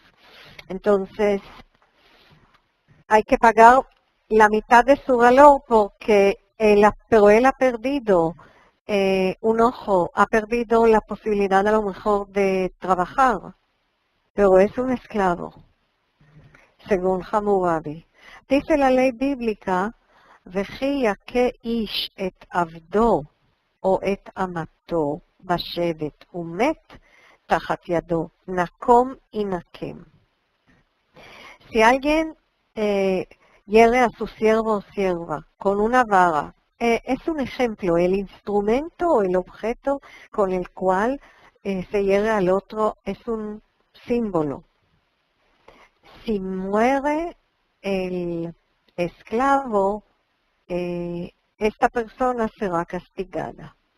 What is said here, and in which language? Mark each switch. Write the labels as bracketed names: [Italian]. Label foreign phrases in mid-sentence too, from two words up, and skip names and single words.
[Spanish] Entonces, hay que pagar la mitad de su valor porque pero él ha perdido un ojo, ha perdido la posibilidad a lo mejor de trabajar, pero es un esclavo, según Hammurabi. Dice la ley bíblica, [Hebrew] וכי יכה איש את עבדו או את אמתו בשבט ומת תחת ידו, נקום ינקם. [Spanish] Si alguien hiere a su siervo o sierva con una vara, es un ejemplo, el instrumento o el objeto con el cual se hiere al otro es un símbolo. Si muere el esclavo, esta persona será castigada.